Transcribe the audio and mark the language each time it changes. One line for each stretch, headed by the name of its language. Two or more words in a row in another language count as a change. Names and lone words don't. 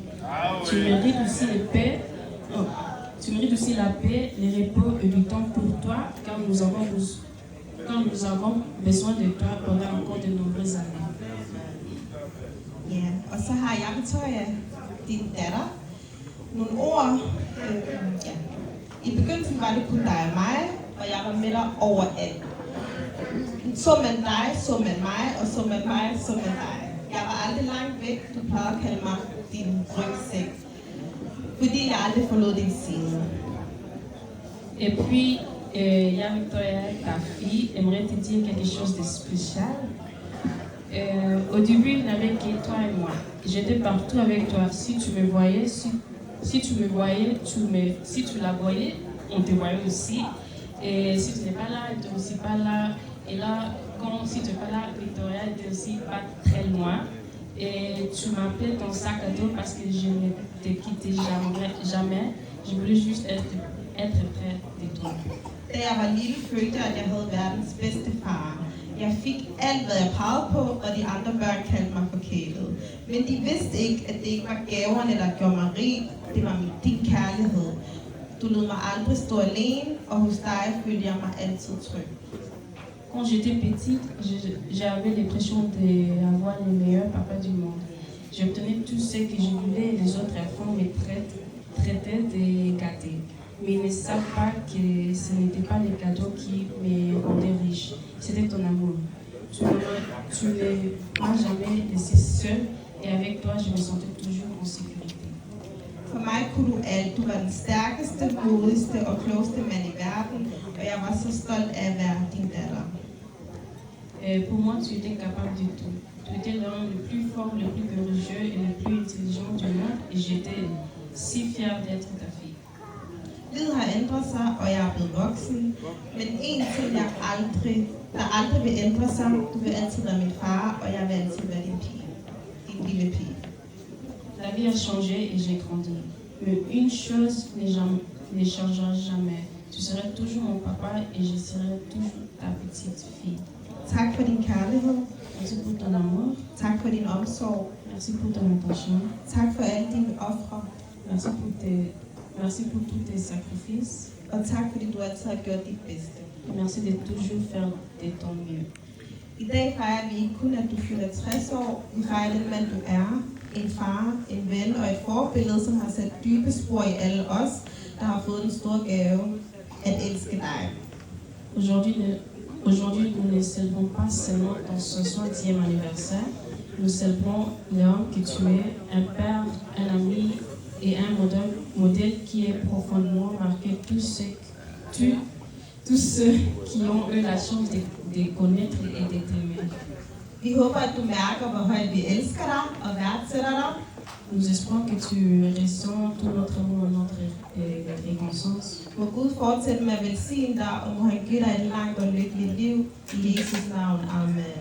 French: Tu mérites aussi la paix, le repos et du temps pour toi car nous avons besoin de toi pendant encore de nombreuses années.
Danish: Ja, og så har jeg, Victoria, din datter, nogle ord. Ja. I begyndelsen var det kun dig og mig, og jeg var med dig overalt. Så man dig, så man mig, og så man mig, så man dig. Jeg var aldrig langt væk, du plejede at kalde mig din rygsæk, fordi jeg aldrig forlod din side.
French: Et puis, jeg, Victoria, ta fille, aimerait te dire quelque chose de spécial. Au début, il n'avait que toi et moi. J'étais partout avec toi. Si tu me voyais, si tu la voyais, on te voyait aussi. Et si tu n'es pas là, elle n'était aussi pas là. Et là, si tu n'es pas là, Victoria était aussi pas très loin. Et tu m'appelais ton sac à dos parce que je ne te quittais jamais. Je voulais juste être près de toi.
Danish: Da jeg var lille, følte jeg, at jeg havde verdens bedste far. Jeg fik alt, hvad jeg pegede på, og de andre børn kaldte mig forkælet. Men de vidste ikke, at det ikke var gaverne, der gjorde mig rig. Det var din kærlighed. Du lod mig aldrig stå alene, og hos dig følte jeg mig altid tryg.
French: Quand j'étais petite, j'avais l'impression d'avoir le meilleur papa du monde. J'obtenais tout ce que je voulais et les autres enfants me traitaient de gâtés. Mais ils ne savent pas que ce n'était pas les cadeaux qui me rendaient riche. C'était ton amour. Tu ne m'as jamais laissé seule et avec toi, je me sentais toujours en sécurité.
Danish: For mig kunne du alt. Du var den stærkeste, modigste og klogeste mand i verden, og jeg var så stolt af at være din datter.
French: Pour moi, tu étais capable de tout. Tu étais l'homme le plus fort, le plus courageux et le plus intelligent du monde et j'étais si fière d'être ta fille.
Danish: Livet har ændret sig, og jeg er blevet voksen. Men en ting, der aldrig vil ændre sig, du vil altid være min far, og jeg vil altid være din pige. Din lille pige.
French: La vie a changé et j'ai grandi. Mais une chose ne changera jamais. Tu seras toujours mon papa et je serai toujours ta petite fille.
Danish: Tak for din kærlighed.
French: Merci pour ton amour.
Danish: Tak for din omsorg.
French: Merci pour ton attention.
Danish: Tak for alle dine ofre.
French: Merci pour tous tes sacrifices.
Danish: Og tak fordi du altid har gjort dit bedste.
French: Merci de toujours faire de ton mieux.
Danish: I dag fejrer vi ikke kun, at du fylder 60 år. Vi fejrer den mand, du er. En far, en ven og et forbillede, som har sat dybe spor i alle os, der har fået den store gave at elske dig.
French: Aujourd'hui, Aujourd'hui, nous ne célébrons pas seulement ton 60e anniversaire, nous célébrons l'homme que tu es, un père, un ami et un modèle qui est profondément marqué tous ceux qui ont eu la chance de connaître et de t'aimer.
Danish: Vi håber, at du mærker, hvor højt vi elsker dig og værdsætter dig.
French: Nous espérons que tu ressens tout notre amour et notre reconnaissance.
Danish: Må Gud fortsætte med at velsigne dig, og må han give dig et langt og lykkeligt liv. I Jesus navn. Amen.